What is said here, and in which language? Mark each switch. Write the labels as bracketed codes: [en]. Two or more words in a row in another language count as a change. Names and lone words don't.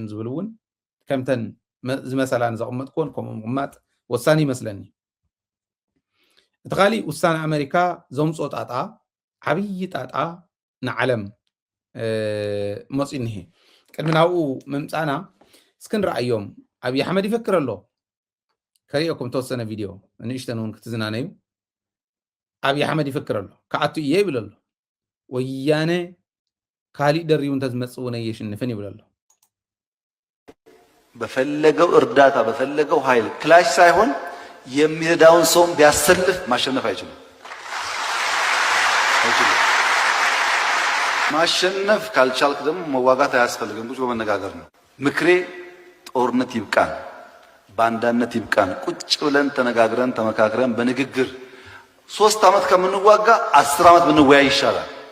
[ti] ዝብል እውን ከምተን ዝመሰላን ዘቕመጥኮን ከምኡ ምቕማጥ ወሳኒ ይመስለኒ እቲ ካሊእ ውሳነ ኣሜሪካ ዘምፅኦ ጣጣ ዓብዪ ጣጣ ንዓለም መፂ እኒሄ ቅድሚ ናብኡ ምምፃና እስክንረኣዮም ኣብዪ ኣሕመድ ይፈክር ኣሎ ከሪኦኩም ተወሰነ ቪድዮ ንእሽተን እውን ክትዝናነዩ ኣብዪ ኣሕመድ ይፈክር ኣሎ ከኣቱ እየ ይብል ኣሎ ወያነ ካሊእ ደሪቡ እንተዝመፅእ እውን የሽንፍን ይብል ኣሎ [am] በፈለገው እርዳታ በፈለገው ኃይል ክላሽ ሳይሆን የሚረዳውን ሰውም ቢያሰልፍ ማሸነፍ አይችልም። ማሸነፍ ካልቻልክ ደግሞ መዋጋት አያስፈልግም። ቁጭ በመነጋገር ነው። ምክሬ ጦርነት ይብቃን፣ ባንዳነት ይብቃን። ቁጭ ብለን ተነጋግረን ተመካክረን በንግግር 3 ዓመት ከምንዋጋ 10 ዓመት ብንወያይ ይሻላል።